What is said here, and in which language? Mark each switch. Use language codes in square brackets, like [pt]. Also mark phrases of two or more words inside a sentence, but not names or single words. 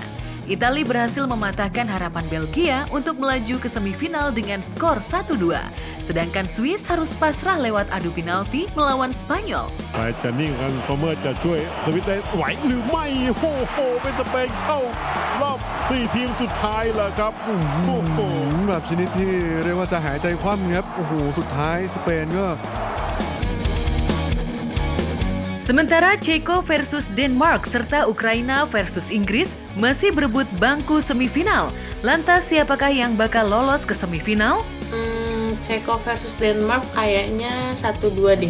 [id] Italia berhasil mematahkan harapan Belgia untuk melaju ke semifinal dengan skor 1-2. Sedangkan Swiss harus pasrah lewat adu penalti melawan Spanyol. [th] จะนิ่งกันฟอร์เมอร์จะช่วยสวิตได้ไหวหรือไม่โอ้โหเป็นสเปนเข้ารอบ4ทีมสุดท้ายแล้วครับโอ้โห แบบชนิดที่เรียกว่าจะหายใจคว่ำครับโอ้โหสุดท้ายสเปนก็ [id] Sementara Ceko versus Denmark serta Ukraina versus Inggris masih berebut bangku semifinal. Lantas siapakah yang bakal lolos ke semifinal? Ceko versus Denmark kayaknya 1-2 deh.